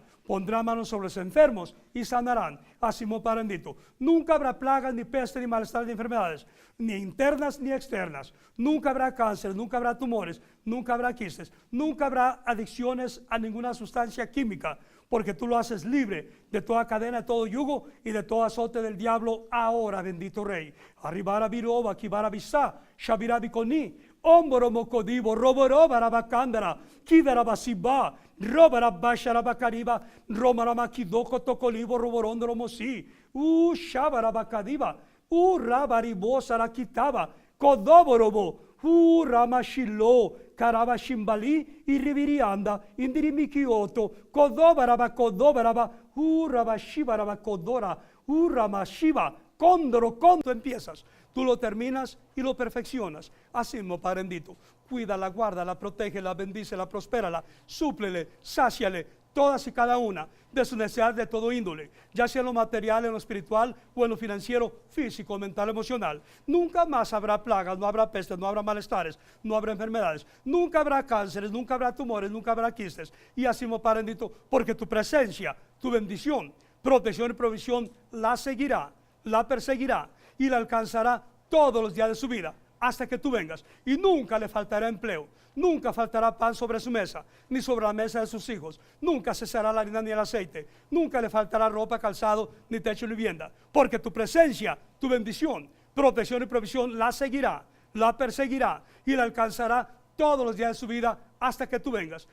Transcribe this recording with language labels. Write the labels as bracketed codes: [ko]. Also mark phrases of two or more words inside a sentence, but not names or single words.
[es] Pondrán manos sobre los enfermos y sanarán. Así como Padre bendito, nunca habrá plagas, ni peste, ni malestar, ni enfermedades, ni internas ni externas. Nunca habrá cáncer, nunca habrá tumores, nunca habrá quistes, nunca habrá adicciones a ninguna sustancia química, porque tú lo haces libre de toda cadena, de todo yugo y de todo azote del diablo ahora, bendito Rey. Arribara biroba, kibara bisa, shabira bikoni, omboro mokodivo, roboro barabakandara, kivera basiba, robara bashara bakariba, romara makidoko tokolivo, roborondoro mosi, shabara bakadiva, rabaribo sarakitaba, kodoborobo, ramashilo, karaba shimbali, irrivirianda, indirimikioto, kodobaraba, rabashibaraba, kodora, ramashiva, cóndoro, tú empiezas, tú lo terminas y lo perfeccionas. Así mismo, Padre bendito, cuídala, guárdala, protégela, bendícela, prospérala, súplele, sáciale todas y cada una de sus necesidades de todo índole, ya sea en lo material, en lo espiritual o en lo financiero, físico, mental, emocional. Nunca más habrá plagas, no habrá pestes, no habrá malestares, no habrá enfermedades, nunca habrá cánceres, nunca habrá tumores, nunca habrá quistes. Y así mismo, Padre bendito, porque tu presencia, tu bendición, protección y provisión la seguirá, la perseguirá y la alcanzará todos los días de su vida hasta que tú vengas, y nunca le faltará empleo, nunca faltará pan sobre su mesa, ni sobre la mesa de sus hijos, nunca cesará la harina ni el aceite, nunca le faltará ropa, calzado, ni techo ni vivienda, porque tu presencia, tu bendición, protección y provisión la seguirá, la perseguirá y la alcanzará todos los días de su vida hasta que tú vengas.